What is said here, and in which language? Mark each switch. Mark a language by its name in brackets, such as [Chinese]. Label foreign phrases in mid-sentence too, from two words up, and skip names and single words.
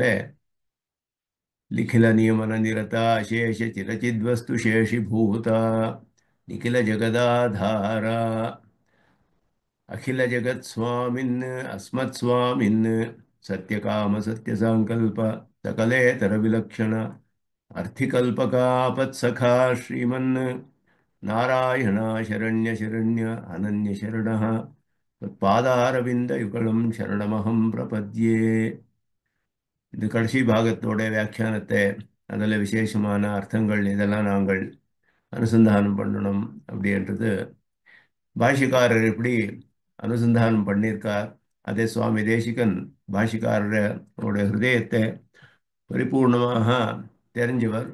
[Sanskrit] निखिल नियमन निरत अशेष चिदचिद्वस्तु शेषिभूत निखिल जगदाधार अखिल जगत् स्वामिन् अस्मत् स्वामिन् सत्यकाम सत्यसङ्कल्प सकलेतर विलक्षण अर्थिकल्पकापत्सखा श्रीमन् नारायण शरण्य शरण्य अनन्य शरणः तत्पादारविन्दयुगलं शरणमहं प्रपद्ये. [Tamil] இது கடைசி பாகத்தோட வியாக்கியானத்தை அதில் விசேஷமான அர்த்தங்கள் இதெல்லாம் நாங்கள் அனுசந்தானம் பண்ணணும் அப்படின்றது பாஷ்யக்காரர் எப்படி அனுசந்தானம் பண்ணியிருக்கார். அதே சுவாமி தேசிகன் பாஷிக்காரருடைய ஹிருதயத்தை பரிபூர்ணமாக தெரிஞ்சவர்.